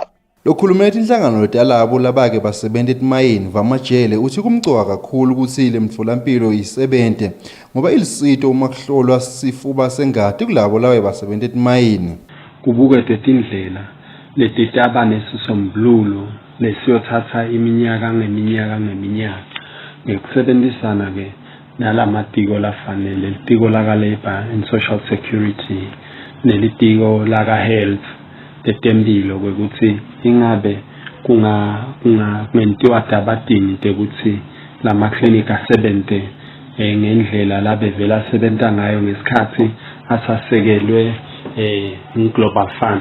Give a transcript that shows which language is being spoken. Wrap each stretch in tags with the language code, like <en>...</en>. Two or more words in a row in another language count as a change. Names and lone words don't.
<ss>Lokhulumela inhlangano yalabo labake basebenza etimayini vamajele uthi kumcoka kakhulu ukuthi le mtholampilo isebente ngoba ilisito uma kuhlolwa sifuba sengadi kulabo lawe basebenza etimayini. Kubukwe indlela letitaba nesisombululo lesiyothatha iminyaka ngeminyaka ngekusebenzisana ke nalamatiko lafanele litiko laka</ss> <en>labor and social security</en> <ss>nelitiko laka health tetempilo ukuthi ingabe kungentiwa dabadini tekuthi lama clinic asebenze ngendlela labevela sebenta ngayo ngesikhathi asasekelwe Global Fund.</ss>